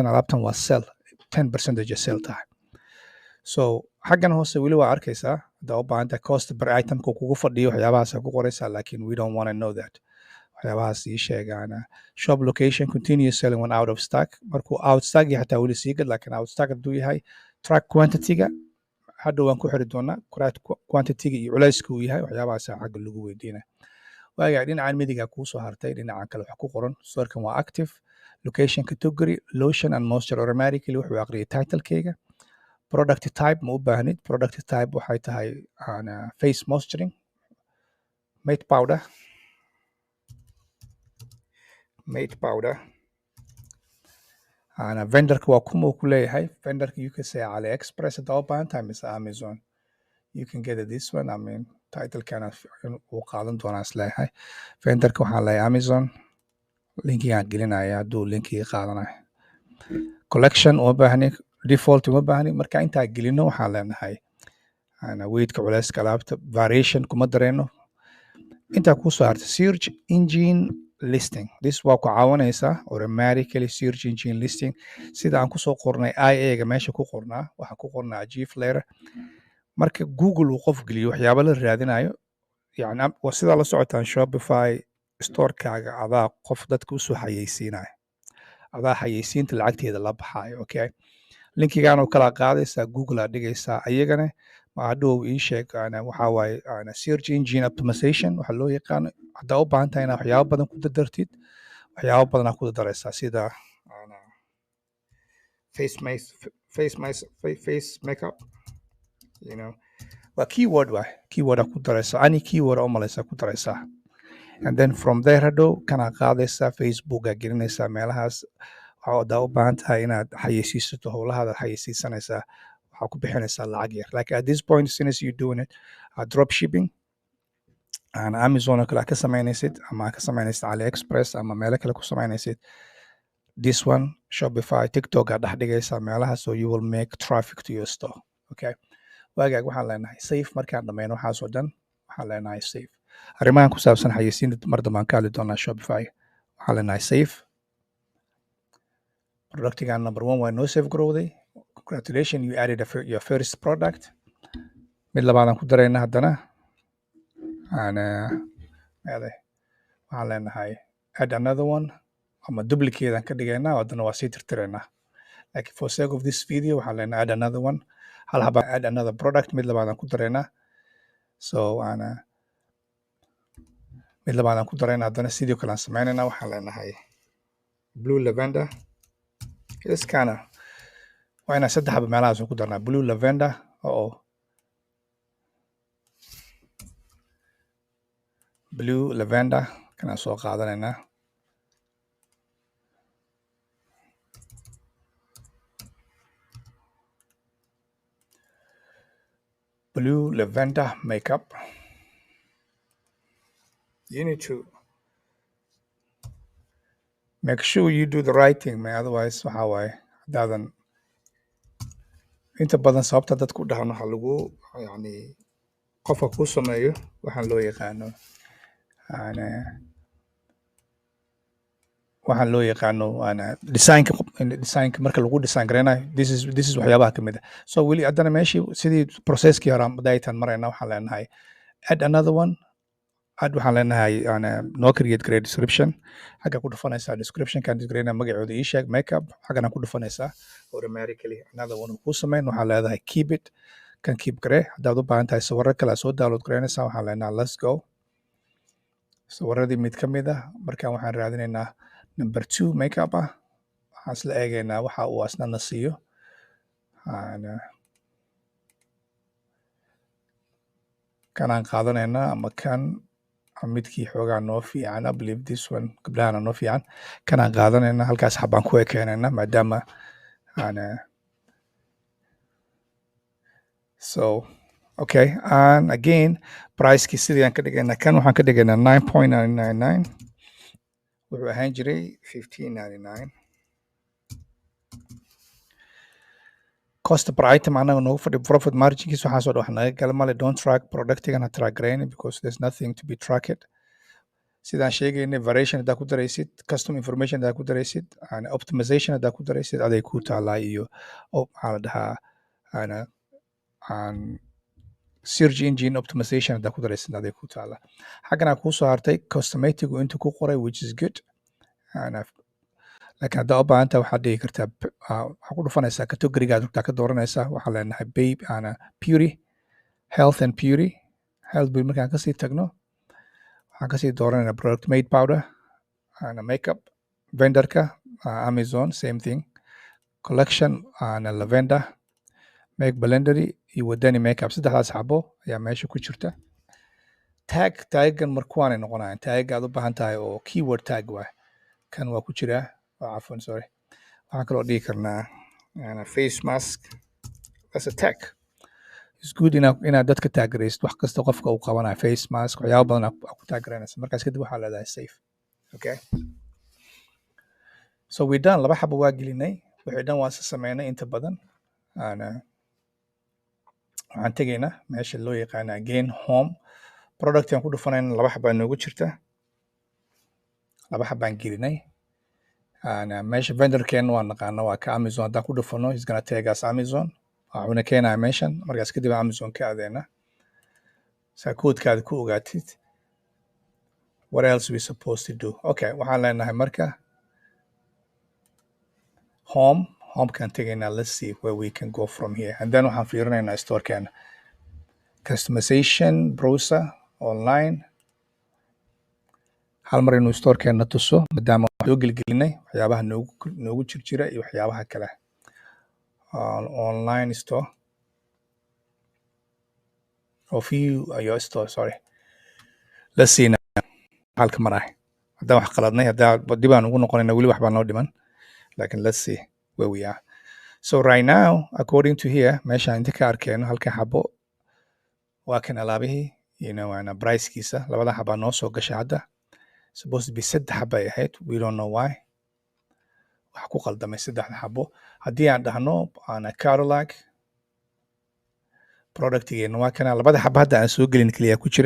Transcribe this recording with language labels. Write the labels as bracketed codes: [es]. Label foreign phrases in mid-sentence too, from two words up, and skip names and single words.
[so] alaabtan waa sell 10% sell tahay so xaggan hoose weli waa arkaysaa haddaa u baahanta cost per itemka kugu fadhiyo waxyaabahaasa ku qoraysaa laakiin [en] we don't want to know that [so] waxyaabahaas ii sheegaana [en] shop location continuous selling when out of stock markuu out stock [so] iyo xataa weli sii gad laakiin [en] out stock [so] hadduu yahay track quantity-ga hadhow waan ku xiri doonaa quantity-ga iyo culayska uu yahay waxyaabahaasa xagga lagu weydiina waagaa dhinacan midiga kuu soo hartay dhinacan kale wax ku qoran sawirkan waa [en] active location category lotion and moisture automatically [so] wuxuu aqriyay title-kayga [en] product type [so] ma u baahnid [en] product type [so] waxay tahay [en] face moisturing mate powder [so] vendorka waa kuma ku leeyahay vendorka [en] you can say AliExpress [so] haddaa u baahan tahay mise Amazon [en] you can get this one I mean [so] title-kana uu qaadan doonaa isleeyahay vendorka waxaan leeyahay Amazon linkigaan gelinaya hadduu linkiga qaadanayo collection uma baahni default uma baahni marka intaa gelino waxaan leenahay weigtka culayska alaabta variation kuma dareyno intaa kusoo harta [en] search engine listing [so] this waa ku caawinaysaa automatically [en] search engine listing [so] sida aan kusoo qornay IA-ga meesha ku qornaa waxaan ku qornaa Gflare marka Google uu qof geliyo waxyaabo la raadinayo yani sidaa la socotaan Shopify store-kaaga adaa qof dadka usoo xayeysiinayo adaa xayeysiinta lacagteeda la baxaayo okay linkigaan oo kala qaadaysaa Google aad dhigaysaa ayagana hadhow ii sheeg waxaa waaye [en] search engine optimization [so] waxa loo yaqaano haddaa u baahan tahay inaad waxyaabo badan ku dardartid waxyaabo badanaa ku dardaraysaa sida [en] face makeup you know [so] waa keyword aa ku daraysaa [en] any keyword [so] oo malaysaa ku daraysaa [en] and then from there [so] hadhow kana qaadaysaa Facebook aa gelinaysaa meelahaas waxaa u baahan tahay inaad xayeysiisato howlahaada xayeysiisanaysaa waxaa ku bixinaysaa lacag yar [en] like at this point since you doing it drop shipping [so] and Amazon oo kale ka samaynaysid ama ka samaynaysid AliExpress ama meelo kale ku samaynaysid [en] this one [so] Shopify TikTok aad dhex dhigaysaa meelaha [en] so you will make traffic to your store [so] okay waagaag waxaan leenahay safe markaan dhammayno waxaasoo dhan waxaan leenahay safe arrimahan ku saabsan xayeysiinta mar dambaan ka hadli doonaa Shopify waxaan leenahay safe productigan number 1 waa noo safe garowday [en] congratulations you added your first product [so] mid labaadaan ku darayna haddana waxaan leenahay [en] add another one [so] ama duplicatean ka dhigaynaa haddana waa sii tirtiraynaa [en] like for sake of this video [so] waxaan leenahay [en] add another one [so] hal haba [en] add another product [so] mid labaadaan ku daraynaa so mid labaadaan ku daraynaa haddana sidoo kale aan sameynaynaa waxaan leenahay [en] blue lavender [so] iskana waa inaan 3 xabo meelahaas ku darnaa [en] blue lavender blue lavender [so] kanaan soo qaadanaynaa [en] blue lavender makeup. You need to make sure you do the right thing, man. [so] Otherwise waxa waaye hadaadan inta badan sababta dadku dhahan waxa lagu yani qofka ku sameeyo waxaan loo yaqaano designka marka lagu design gareynayo [en] this is [so] waxyaabaha kamid ah. So weli haddana meeshii sidii processkii hore daytan marayna waxaan leenahay [en] add another one. [so] add waxaan leenahay noo [en] create great description. [so] xagga ku dhufanaysaa description kan disgreyna magacooda ii sheeg makeup. xaggana ku dhufanaysaa automatically another one ku sameyn. waxaan leedahay [en] keep it [so] kan keep garee. haddaad u baahan tahay sawirro kale soo download gareynaysaa. waxaan leenahay [en] let's go. [so] sawiradii mid ka mid ah markaan waxaan raadinaynaa number 2 makeup ah. waxaan isla eegaynaa waxa uu asnana siiyo. kanaan qaadanaynaa ama kan midkii xoogaa noo fiican. [en] I believe this one [so] gabdhahana noo fiican. kanaan qaadanaynaa halkaas xabaan ku ekeenaynaa maadaama [en] so okay and again [so] pricekii sidii aan ka dhigaynaa kan waxaan ka dhigaynaa 9.999 wuxuu ahaan jiray 15.99. [en] cost per item [so] anaga noogu fadhi profit marginkiis waxaasoo dhan wax naga gala male. [en] don't track [so] productigana track gareyni [en] because there's nothing to be tracked. [so] sidaan sheegaynay variation haddaa ku daraysid, [en] custom information [so] haddaa ku daraysid, optimization haddaa ku daraysid aday ku taalaa iyo maxaa la dhahaa [en] search engine optimization [so] haddaa ku daraysid aday ku taalaa. xaggana kuu soo hartay cosmetigu intuu ku qoray [en] which is good. [so] laakiin haddaa u baahantaa waxaad dhigi kartaa waxaa ku dhufanaysaa categorigaad rugtaa ka dooranaysaa. waxaan leenahay [en] babe beauty health and beauty. health beauty [so] markaan kasii tagno waxaan kasii dooranayna [en] product made powder makeup. [so] vendorka Amazon [en] same thing. [so] collection lavender make blendery iyo wadani makeup. saddexdaas xabo ayaa meesha ku jirta. taggan markuwaanay noqonayaan tagga aad u baahan tahay oo keyword tag waay. kan waa ku jiraa عفوا sorry. waxaan kaloo dhigi karnaa [en] face mask as a tag. it's good [so] inaad dadka taagaraysid wax kasta qofka uu qabanayo [en] face mask [so] waxyaabo badan ku taagaraynaysa. markaas kadib waxaa leedahay safe. [en] okay so we done. [so] laba xabo waa gelinay wixii dhan waa sameynay inta badan. waxaan tegaynaa meesha loo yaqaana again home product aan ku dhufanayna laba xabaa noogu jirta. laba xabaan gelinay. meesha vendorkeena waa naqaana waa ka Amazon. haddaan ku dhufano [en] is gonna take us Amazon. [so] waxuuna keenaya meeshan. markaas kadib Amazon ka adeena saa koodkaada ku ogaatid. [en] what else we supposed to do? [so] okay waxaan leenahay marka homekaan tegaynaa. [en] let's see where we can go from here and then [so] waxaan fiirinaynaa storekeena [en] customization browser online. [so] hal mar inuu storekeena tuso maadaama soo gelgelinay waxyaabaha noogu jirjira iyo waxyaabaha kale. [en] online store of you your store sorry. let's see [so] halka marahay haddaan wax qaladnay haddaa dib aan ugu noqonayna weli wax baa noo dhiman laakiin [en] let's see where we are. so right now according to here [so] meeshaan inta ka arkeeno halka xabo waa kan alaabihii pricekiisa labada xabaa noo soo gashay hadda. [en] supposed to be 3 [so] xabo ay ahayd. [en] we don't know why. [so] wax ku qaldamay 3 xabo. haddii aan dhahno catalog productigeena waa kana labada xabo hadda aan soo gelin kaliya ku jira.